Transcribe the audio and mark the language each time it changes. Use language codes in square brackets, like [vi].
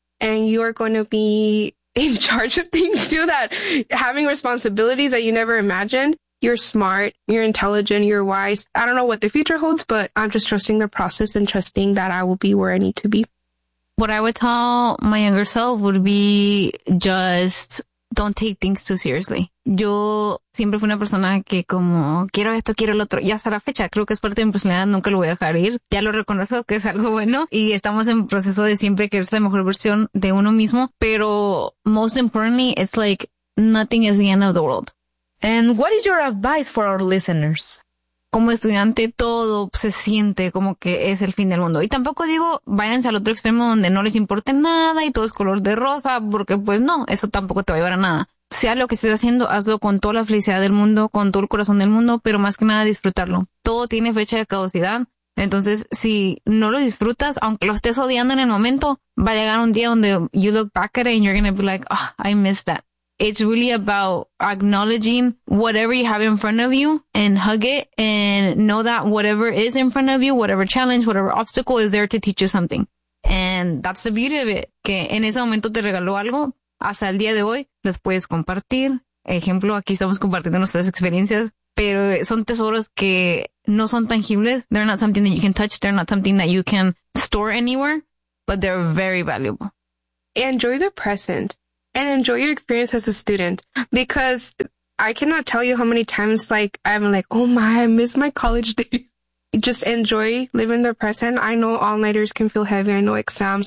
[en] And you're going to be in charge of things too, that having responsibilities that you never imagined. You're smart, you're intelligent, you're wise. I don't know what the future holds, but I'm just trusting the process and trusting that I will be where I need to be. What I would tell my younger self would be just don't take things too seriously. [es] Yo siempre fui una persona que como quiero esto, quiero el otro. Y hasta la fecha, creo que es parte de mi personalidad, nunca lo voy a dejar ir. Ya lo reconozco que es algo bueno. Y estamos en proceso de siempre querer ser la mejor versión de uno mismo. Pero [en] most importantly, it's like nothing is the end of the world. And what is your advice for our listeners? [es] Como estudiante, todo se siente como que es el fin del mundo. Y tampoco digo, váyanse al otro extremo donde no les importe nada y todo es color de rosa, porque pues no, eso tampoco te va a llevar a nada. Sea lo que estés haciendo, hazlo con toda la felicidad del mundo, con todo el corazón del mundo, pero más que nada disfrutarlo. Todo tiene fecha de caducidad. Entonces, si no lo disfrutas, aunque lo estés odiando en el momento, va a llegar un día donde [en] you look back at it and you're going to be like, oh, I missed that. it's really about acknowledging whatever you have in front of you and hug it and know that whatever is in front of you, whatever challenge, whatever obstacle is there to teach you something. And that's the beauty of it. [es] Que en ese momento te regaló algo, hasta el día de hoy, les puedes compartir. Ejemplo, aquí estamos compartiendo nuestras experiencias, pero son tesoros que no son tangibles. [en] They're not something that you can touch. They're not something that you can store anywhere, but they're very valuable. Enjoy the present and enjoy your experience as a student, because I cannot tell you how many times like I'm like, oh my, I miss my college days. Just enjoy living the present. I know all-nighters can feel heavy. I know exams.